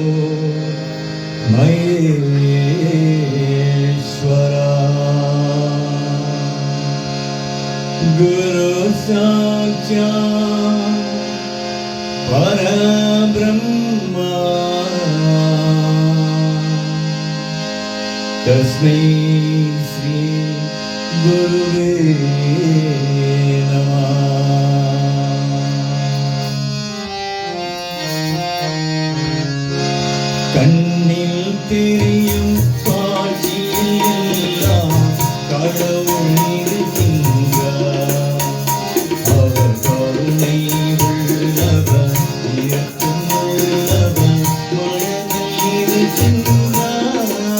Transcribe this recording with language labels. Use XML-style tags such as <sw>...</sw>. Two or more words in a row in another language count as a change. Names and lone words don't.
<sa>महेश्वर गुरु साक्षात् परब्रह्म तस्मै श्री गुरवे नमः.</sa> <ta>கண்ணில் தெரியும் காட்சியெல்லாம் கடவுள் இருக்கின்றார், அவர் கருணை உள்ளவர், இரக்கம் உள்ளவர், மனதில் இருக்கின்றார்.</ta>